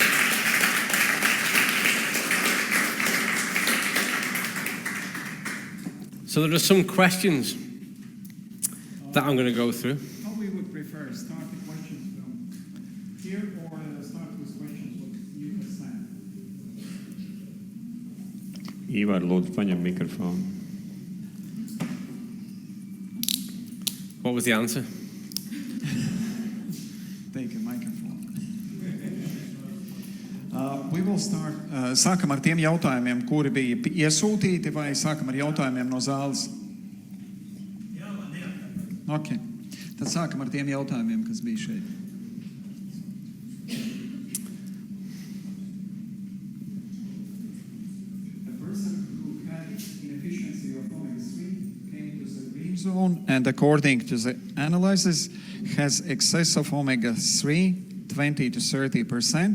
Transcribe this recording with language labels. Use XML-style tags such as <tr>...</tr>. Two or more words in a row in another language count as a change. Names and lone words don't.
<en>So there are some questions that I'm going to go through. How we would prefer, start the questions from here or start with questions what you have sent?</en> <lv>Ivar, lūdzu, paņem mikrofonu.</lv> <en>What was the answer? Take a microphone. We will start.</en> <lv>Sākam ar tiem jautājumiem, kuri bija iesūtīti, vai sākam ar jautājumiem no zāles?</lv> <en>Ok.</en> <lv>Tad sākam ar tiem jautājumiem, kas bija šeit.</lv> <en>A person who had inefficiency of omega-3 came to the green zone and according to the analysis has excess of omega-3, 20 to 30%.</en>